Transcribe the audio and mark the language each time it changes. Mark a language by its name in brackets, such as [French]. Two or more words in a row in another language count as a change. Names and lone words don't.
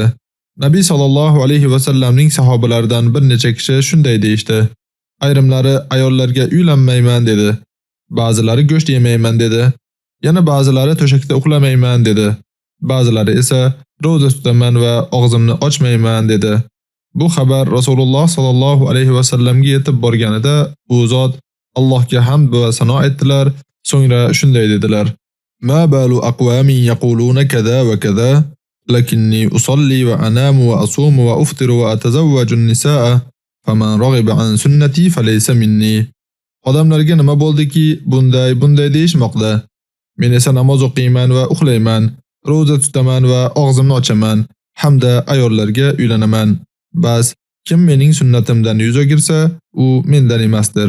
[Uzbek] Nabiy [Arabic] صلى الله عليه وسلم-ning [Uzbek] sahobalaridan bir necha kishi shunday deyshti: ayrimlari ayollarga uylanmayman dedi, ba'zilari go'sht yemayman dedi, yana ba'zilari to'shakda uxlamayman dedi, ba'zilari esa roza tutaman va og'zimni ochmayman dedi. Bu xabar Rasululloh [Arabic] صلى الله عليه وسلم-ga [Uzbek] yetib borganida u zot Allohga hamd va sano aytdilar, so'ngra shunday dedilar: [Arabic] "ما بال أقوام يقولون كذا وكذا، لكني أصلي وأنام وأصوم وأفطر وأتزوج النساء، فمن رغب عن سنتي فليس مني." [Uzbek] Odamlarga nima bo'ldiki, bunday deyishmoqda. Men esa namoz o'qiyman va uxlayman, roza tutaman va og'zimni ochaman, hamda ayollarga uylanaman. Bas, kim mening sunnatimdan yuz o'girsa, u mendan emasdir.